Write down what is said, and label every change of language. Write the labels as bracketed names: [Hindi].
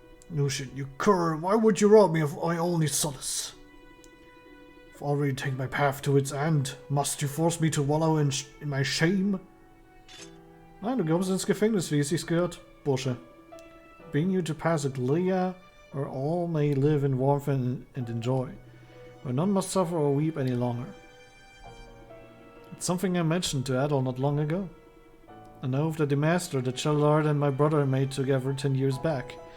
[English] Lucian, you cur, why would you rob me of my only solace? I've already taken my path to its end. Must you force me to wallow in my shame? [German] Nein, du kommst ins Gefängnis, wie es sich gehört, Bursche. [English] Bring you to pass a Glia, where all may live in warmth and enjoy, where none must suffer or weep any longer. It's something I mentioned to Adol not long ago. An oath that the master, the Chellard, and my brother made together 10 years back.